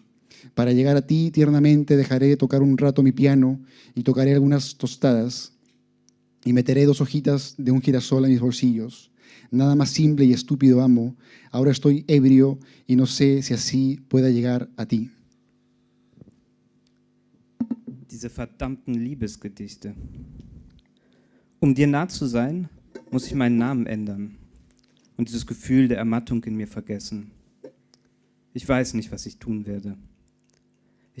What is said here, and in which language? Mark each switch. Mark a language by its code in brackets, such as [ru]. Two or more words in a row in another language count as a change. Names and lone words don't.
[es] Para llegar a ti tiernamente dejaré de tocar un rato mi piano y tocaré algunas tostadas y meteré 2 hojitas de un girasol a mis bolsillos. Nada más simple y estúpido amo. Ahora estoy ebrio y no sé si así pueda llegar a ti. [de] Diese verdammten Liebesgedichte. Um dir nah zu sein, muss ich meinen Namen ändern und dieses Gefühl der Ermattung in mir vergessen. Ich weiß nicht, was ich tun werde.